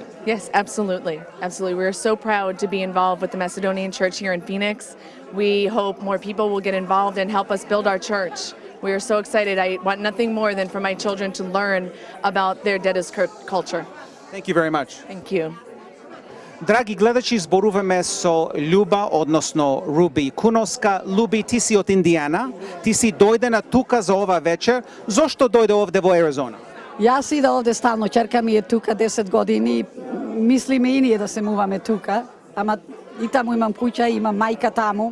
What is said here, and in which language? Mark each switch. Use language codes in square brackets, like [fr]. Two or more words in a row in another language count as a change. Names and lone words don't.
[en] Yes, absolutely. Absolutely. We're so proud to be involved with the Macedonian Church here in Phoenix. We hope more people will get involved and help us build our church. We are so excited. I want nothing more than for my children to learn about their Dedi's culture. Thank you very much. Thank you. [mk] Драги гледачи, зборуваме со Љуба, односно Руби Куноска. Љуби, ти си од Индијана, ти си дојдена тука за ова вечер. Зошто дојде овде во Аризона? Јас ида овде стално, ќерка ми е тука 10 години. Мислиме и ние да се муваме тука, ама и таму имам куќа, имам мајка таму.